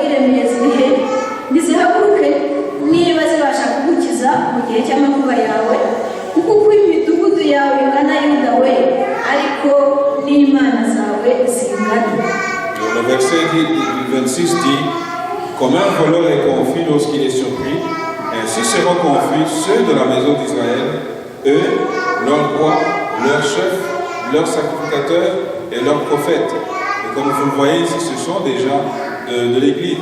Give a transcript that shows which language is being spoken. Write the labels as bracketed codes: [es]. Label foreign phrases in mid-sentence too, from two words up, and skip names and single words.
[rw] zakunaniye zirihe ntizihaguruke niba zibasha kugukiza mu gihe cy'amakuba yawe kuko uko imidugudu yawe ingana Yuda we ariko n'imana zawe zingana. [fr] Le verset 26 dit: comme un voleur est confus lorsqu'il est surpris, ainsi seront confus ceux de la maison d'Israël, eux, leur roi, leur chef, leur sacrificateur et leurs prophètes. Et comme vous le voyez ici, ce sont des gens de l'Église.